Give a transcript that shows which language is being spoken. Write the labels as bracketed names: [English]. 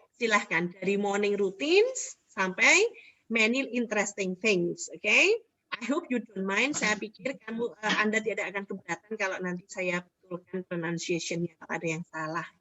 [Indonesian] Silahkan dari [English] morning routines [Indonesian] sampai [English] many interesting things. Okay? I hope you don't mind. [Indonesian] Saya pikir Anda tidak akan keberatan kalau nanti saya betulkan pronunciation-nya kalau ada yang salah.